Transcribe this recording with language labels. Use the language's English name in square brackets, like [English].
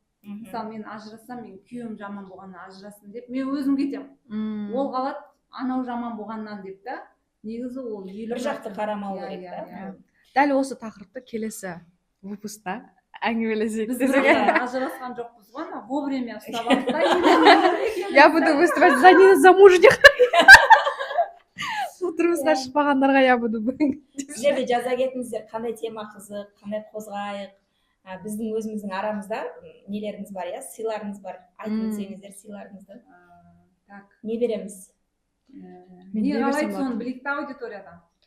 [Kazakh] Мысалы мен ажырассам, мен күйеуім жаман болғаннан ажырасын деп, мен өзім кетем. Ол қалады, анау жаман болғаннан деп та. Негізі ол бір жақты қарамау керек та. Дәл осы тақырыпты келесі выпускта әңгімелесейік. Біз ажырасқан жоқпыз ғой, вовремя ұстап алдық та. [Russian] Я буду выступать за незамужних. [Kazakh] Тұрмысқа шықпағандарға [Russian] я буду. [Kazakh] Сіз жерде жаза кетіңіздер, қандай тема қызық, қандай қозғайық. Біздің өзіміздің арамызда нелеріңіз бар, иә, сыйларыңыз бар. Айтып өтсеңіздер сыйларыңызды. Не береміз? Не қалайды соны білейік та аудиториядан.